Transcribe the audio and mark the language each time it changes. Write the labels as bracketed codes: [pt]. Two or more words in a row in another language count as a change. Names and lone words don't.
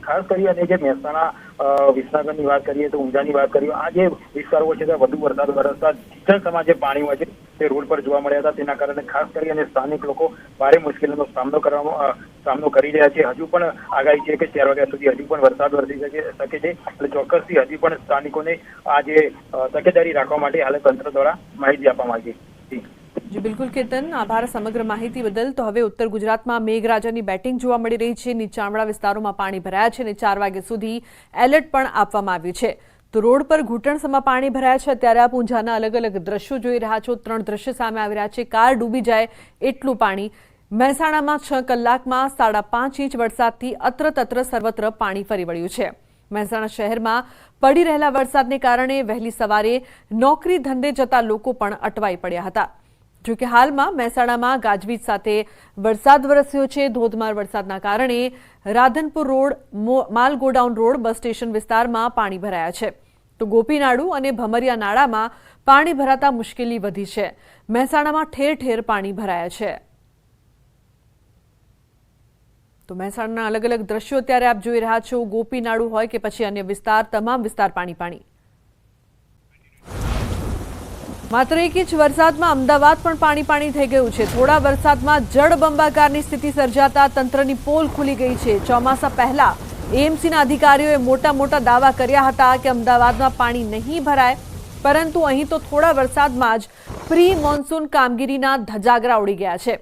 [gu] ખાસ કરી અને જે મહેસાણા, વિસનગરની વાત કરીએ તો ઊંઝાની વાત કરીએ, આ જે વિસ્તારો હોય છે ત્યાં વધુ વરસાદ વરસતા કિચનસમાં જે પાણી હોય છે તે રોડ પર જોવા મળ્યા હતા। તેના કારણે ખાસ કરી અને સ્થાનિક લોકો ભારે મુશ્કેલીનો સામનો કરી રહ્યા છે। હજુ પણ આગાહી છે કે 4 વાગ્યા સુધી હજુ પણ વરસાદ વરસી શકે છે, એટલે ચોક્કસથી હજી પણ સ્થાનિકોને આ જે તકેદારી રાખવા માટે હાલ તંત્ર દ્વારા માહિતી આપવામાં આવી છે। જી બિલકુલ કેતન, આભાર સમગ્ર માહિતી બદલ। તો હવે ઉત્તર ગુજરાતમાં મેઘરાજાની બેટિંગ જોવા મળી રહી છે। નીચાણવાળા વિસ્તારો પાણી ભરાયા છે ને 4 વાગ્યા સુધી એલર્ટ પણ આપવામાં આવ્યું છે। તો રોડ પર ઘૂંટણસમા પાણી ભરાયા છે। ત્યારે આપ ઊંઝાના અલગ અલગ દ્રશ્યો જોઈ રહ્યા છો। 3 દ્રશ્ય સામે આવી રહ્યા છે। કાર ડૂબી જાય એટલું પાણી। મહેસાણામાં 6 કલાકમાં 5.5 ઇંચ વરસાદથી અત્ર સર્વત્ર પાણી ફરી વળ્યું છે। મહેસાણા શહેરમાં પડી રહેલા વરસાદને કારણે વહેલી સવારે નોકરી ધંધે જતા લોકો પણ અટવાઈ પડ્યા હતા। જો કે હાલમાં મહેસાણામાં ગાજવીજ સાથે વરસાદ વરસ્યો છે। ધોધમાર વરસાદના કારણે રાધનપુર રોડ, માલ ગોડાઉન રોડ, બસ સ્ટેશન વિસ્તારમાં પાણી ભરાયા છે। તો ગોપીનાડુ અને ભમરિયા નાળામાં પાણી ભરાતા મુશ્કેલી વધી છે। મહેસાણામાં ઠેર ઠેર પાણી ભરાયા છે। तो મહેસાણાના અલગ અલગ દ્રશ્યો ત્યારે આપ જોઈ રહ્યા છો। ગોપીનાડુ હોય કે પછી અન્ય વિસ્તાર, તમામ વિસ્તાર પાણી પાણી। માત્ર 1 ઇંચ વરસાદમાં અમદાવાદ પણ પાણી પાણી થઈ ગયું છે। થોડા વરસાદમાં જળબંબાકારની સ્થિતિ સર્જાતા તંત્રની પોલ ખુલી ગઈ છે। ચોમાસા પહેલા એએમસીના અધિકારીઓએ મોટા દાવા કર્યા હતા કે અમદાવાદમાં પાણી નહીં ભરાય, પરંતુ અહીં તો થોડા વરસાદમાં જ પ્રી મોન્સૂન કામગીરીના ધજાગરા ઉડી ગયા છે।